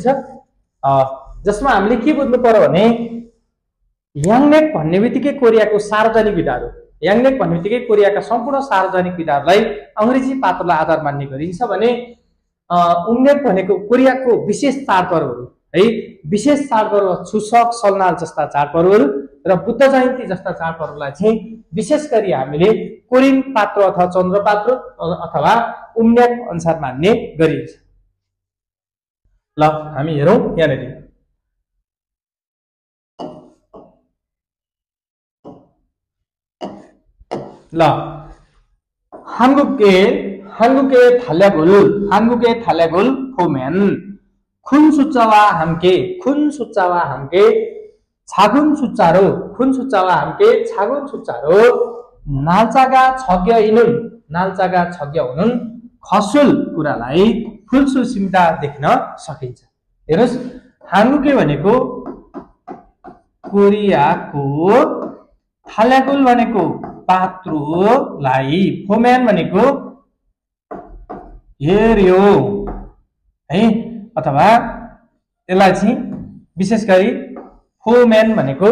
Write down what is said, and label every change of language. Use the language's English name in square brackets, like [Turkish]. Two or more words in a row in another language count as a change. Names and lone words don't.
[Nepali] जसमा हामीले के बुझ्नु पर्यो भने याङनेक भन्ने बित्तिकै कोरियाको सार्वजनिक विधाहरू, याङनेक भन्ने बित्तिकै कोरियाका सम्पूर्ण सार्वजनिक विधाहरूलाई अंग्रेजी पात्रोलाई आधार मान्ने गरिन्छ भने उम्नेक भनेको कोरियाको विशेष चाडपर्वहरू है, विशेष चाडपर्व [Korean] 추석 설날 [Nepali] जस्ता चाडपर्वहरू र बुद्ध जयन्ती जस्ता चाडपर्वलाई चाहिँ विशेष गरी हामीले कोरियन पात्रो अथवा चन्द्र पात्रो अथवा उम्नेक अनुसार मान्ने गरिन्छ। ल हामी हेरौं यहाँनेरि। [Korean] ल 한국의 달력을 보면 큰 숫자와 함께 작은 숫자로 날짜가 적혀있는 것을 [Nepali] कुरालाई फुलसूसीमा देख्न सकिन्छ। हेर्नुस्, 한국의 भनेको कोरियाको, थाल्यागुल भनेको पात्रोलाई, फोमेन भनेको हेर्यो है, अथवा यसलाई चाहिँ विशेष गरी फोमेन भनेको